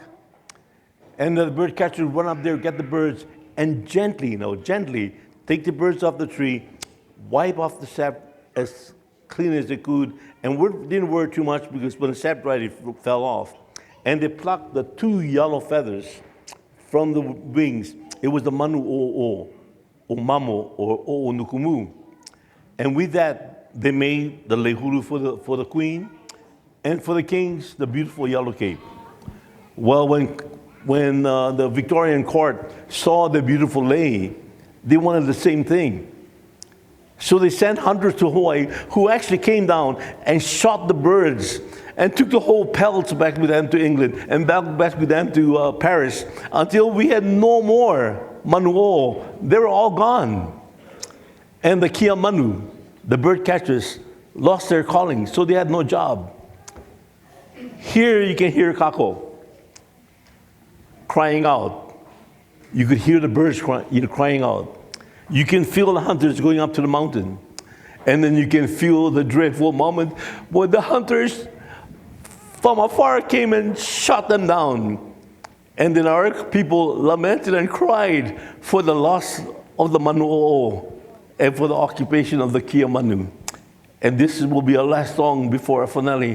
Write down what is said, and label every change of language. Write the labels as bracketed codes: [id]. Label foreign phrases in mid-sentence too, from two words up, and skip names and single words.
[en] And the bird catcher would run up there, get the birds, and gently take the birds off the tree, wipe off the sap as clean as they could, and didn't worry too much because when the sap dried, it fell off. And they plucked the 2 yellow feathers from the wings. It was the [haw] manu o mamo [en] or [haw] o nukumu. [en] And with that, they made the lehulu for the queen, and for the kings, the beautiful yellow cape. Well, when the Victorian court saw the beautiful lei, they wanted the same thing. So they sent hunters to Hawaii who actually came down and shot the birds and took the whole pelts back with them to England and back with them to Paris until we had no more manuo. They were all gone. And the [haw] kia manu, [en] the bird catchers, lost their calling, so they had no job. Here you can hear kako crying out. You could hear the birds crying out. You can feel the hunters going up to the mountain. And then you can feel the dreadful moment when the hunters from afar came and shot them down. And then our people lamented and cried for the loss of the manuo and for the occupation of the [haw] kia manu. [en] And this will be our last song before our finale.